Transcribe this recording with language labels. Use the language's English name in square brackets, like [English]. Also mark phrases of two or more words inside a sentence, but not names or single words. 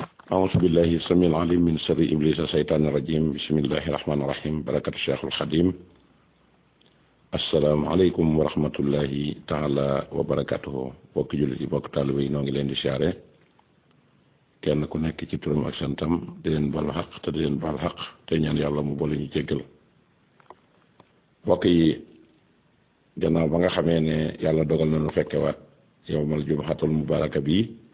[Arabic] أعوذ بالله السميع العليم من شر إبليس الشيطان الرجيم بسم الله الرحمن الرحيم بركة الشيخ الخديم السلام عليكم ورحمة الله تعالى وبركاته [Wolof] bokk jullit yi bokk taalibe yi noo ngi leen di siyaare kenn ku nekk ci turam ak santam di leen baal xaq te di leen baal xaq te ñaan yàlla mu boole ñu jéggal bokk yi gannaaw ba nga xamee ne yàlla dogal na nu fekke waat [Arabic] يوم الجمعة المباركة [Wolof] bi